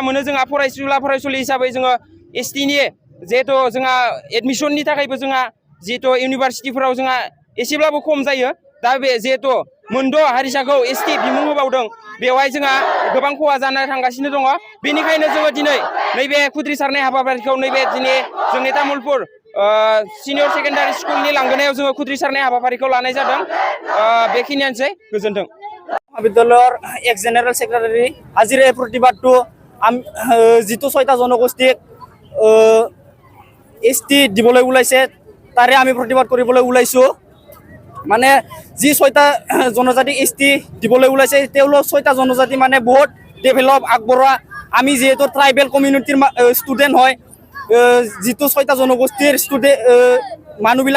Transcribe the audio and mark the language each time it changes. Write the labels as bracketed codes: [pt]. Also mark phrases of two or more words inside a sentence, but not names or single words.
[brx] मोनो जोंहा फरायसुला फरायसुलि हिसाबै जोङो एसटिनि जिहेतु जोंहा एडमिसननि थाखायबो जोंहा जिहेतु इउनिभारसिटिफोराव जोंहा एसेब्लाबो खम जायो दा बे जिहेतु मोनद' हारिसाखौ एसटि बिमुं होबावदों बेवहाय जोंहा गोबां खहा जाना थांगासिनो दङ बेनिखायनो जोङो दिनै नैबे खुद्रिसारनाय हाबाफारिखौ नैबे दिनै जोंनि तामुलपुर [en] senior secondary school [brx] लांगोनायाव जोङो खुद्रिसारनाय हाबाफारिखौ लानाय जादों बेखिनियानोसै गोजोन्थों [as] महाविद्यालयৰ এক [en] general secretary [as] আজিৰ এই প্ৰতিবাদটো যিটো 6টা জনগোষ্ঠীক এসটি দিবলৈ ওলাইছে তাৰে আমি প্ৰতিবাদ কৰিবলৈ ওলাইছো মানে যি 6টা জনজাতি এসটি দিবলৈ ওলাইছে তেওঁলোক 6টা জনজাতি মানে বহুত ডেভেলপ আগবঢ়া আমি যেহেতু [en] tribal community student [as] হয় যিটো 6টা জনগোষ্ঠীৰ মানুহবিলাক